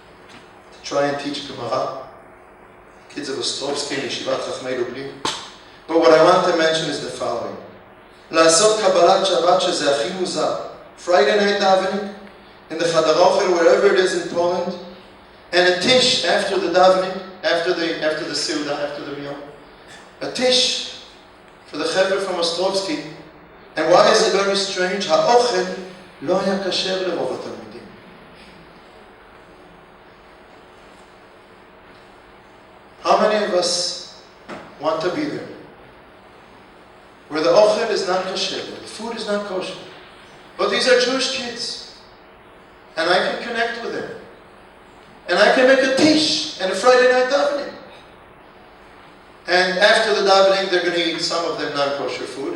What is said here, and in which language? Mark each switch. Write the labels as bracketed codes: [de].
[en] To try and teach Gemara. Kids of Ostrovsky and Yeshivat Chachmei Lublin. But what I want to mention is the following. [he] לעשות קבלת שבת שזה הכי מוזר. [en] Friday night davening, in the Chadar Ochel, wherever it is in Poland, and a tish after the davening, after the Seudah, after the meal. A tish for the Chevra from Ostrovsky. And why is it very strange? [he] האוכל לא היה כשר לרוב התלמידים. [en] How many of us want to be there? Where the ochel is not kosher, where the food is not kosher. But these are Jewish kids. And I can connect with them. And I can make a tish and a Friday night davening. And after the davening, they're going to eat some of them non-kosher food.